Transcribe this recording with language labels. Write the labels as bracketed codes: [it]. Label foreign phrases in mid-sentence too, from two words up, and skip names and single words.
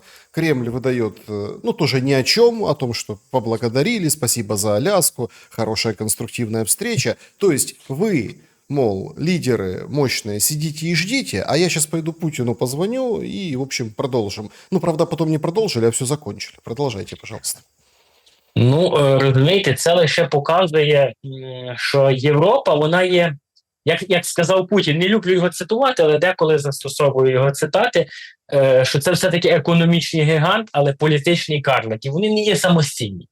[ru] Кремль выдает, тоже ни о чем, о том, что поблагодарили, спасибо за Аляску, хорошая конструктивная встреча. То есть вы... Мол, лидеры мощные, сидите и ждите, а я сейчас пойду Путину позвоню и, в общем, продолжим. Правда, потом не продолжили, а все закончили. Продолжайте, пожалуйста. [uk] Розумієте, це лише показує, що Європа, вона є, як сказав Путін, не люблю його цитувати, але деколи застосовую його цитати, що це все-таки економічний гігант, але політичний карлик. І вони не є самостійні.